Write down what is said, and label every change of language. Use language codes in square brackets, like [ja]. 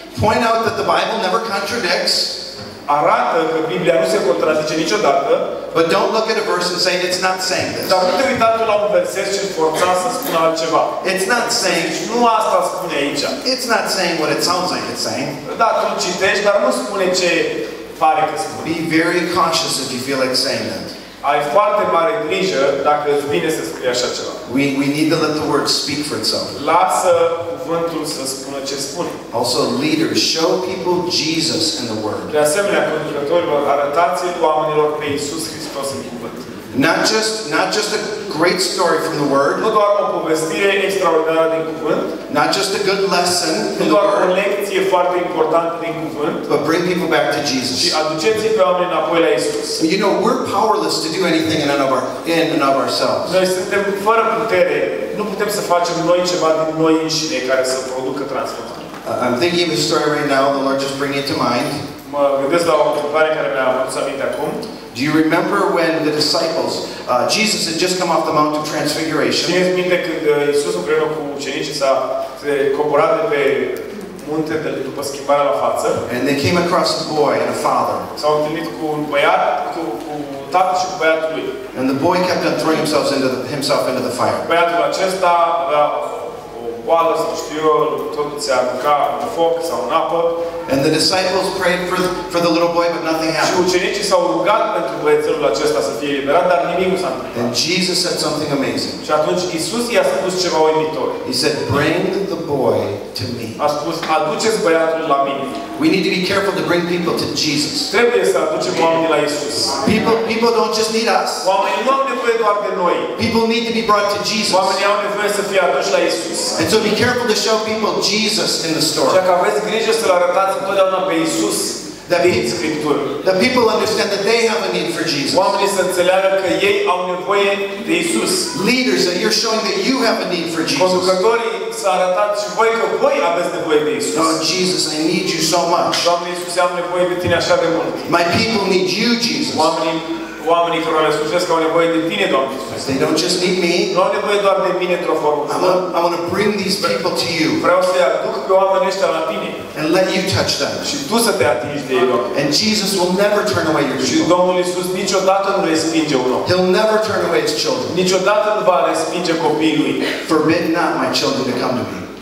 [en] Point out that the Bible never contradicts. [ro] Arată că Biblia nu se contrazice niciodată. [en] But don't look at a verse and say it's not saying this. [ro] Dar nu te uita tu la un verset și forța să spună altceva. [en] It's not saying. [ro] Nu asta spune aici. [en] It's not saying what it sounds like it's saying. [ro] Da, tu citești, dar nu spune ce pare că spune. [en] Be very cautious if you feel like saying that. [ro] Ai foarte mare grijă dacă îți vine să spui așa ceva. [en] We need to let the word speak for itself. [ro] Lasă cuvântul să spună ce spune. [en] Also, leaders, show people Jesus in the word. [ro] De asemenea, conducătorilor, arătați oamenilor pe Iisus Hristos în cuvânt. [en] Not just a great story from the word. [ro] Nu doar o povestire extraordinară din cuvânt. [en] Not just a good lesson [ro] Nu [en] in the [ro] doar o [en] word. [ro] lecție foarte importantă din cuvânt. [en] But bring people back to Jesus. [ro] Și aduceți-i pe oameni înapoi la Iisus. [en] You know, we're powerless to do anything in and of ourselves. [ro] Noi suntem fără putere. Nu putem să facem noi ceva din noi înșine care să producă transformare. [en] I'm thinking of a story right now. The Lord just bring it to mind. [ro] Mă gândesc la o întrebare care mi-a adus aminte acum. [en] Do you remember when the disciples, Jesus had just come off the Mount of Transfiguration? [ro] Țineți minte când Iisus împreună cu ucenicii s-a coborât de pe munte după schimbarea la față. [en] And they came across a boy and a father. [ro] S-au întâlnit cu un băiat, cu tatăl și cu băiatul lui. [en] And the boy kept on throwing himself into the fire. [ro] Băiatul acesta avea o boală, să știu eu, tot se arunca în foc sau în apă. [en] And the disciples prayed for the little boy, but nothing [ro] Și [en] happened. [ro] ucenicii s-au rugat pentru băiețelul acesta să fie eliberat, dar nimic nu s-a întâmplat. [en] And Jesus said something amazing. [ro] Și atunci Iisus i-a spus ceva uimitor. [en] He said, "Bring the boy to me." [ro] A spus, aduceți băiatul la mine. [en] We need to be careful to bring people to Jesus. [ro] Trebuie să aducem oamenii la Iisus. [en] People don't just need us. [ro] Oamenii nu au nevoie doar de noi. [en] People need to be brought to Jesus. [ro] Oamenii au nevoie să fie aduși la Iisus. [en] And so be careful to show people Jesus in the [ro] Și [en] story. [ro] dacă aveți grijă să-L arătați întotdeauna pe Iisus din Scriptură. [en] That people understand that they have a need for Jesus. [ro] Oamenii să înțeleagă că ei au nevoie de Iisus. [en] Leaders, that you're showing that you have a need for Jesus. [ro] Conducătorii să arătați și voi că voi aveți nevoie de Iisus. [en] Oh, Jesus, I need you so much. [ro] Doamne Iisuse, am nevoie de Tine așa de mult. [en] My people need you, Jesus. [ro] Oamenii care le slujesc au nevoie de Tine, Doamne Iisuse. [en] They don't just need me. [ro] Nu au nevoie doar de mine într-o formă. [en] I want to bring these people to you. [ro] Vreau să-i aduc pe oamenii ăștia la Tine. [en] And let you touch them. [ro] Și Tu să te atingi de ei, Doamne. [en] And Jesus will never turn away your [ro] Și [en] people. [ro] Domnul Iisus niciodată nu respinge un om. [en] He'll never turn away his children. [ro] Niciodată nu va respinge copiii Lui. [en] Forbid not my children to come to me.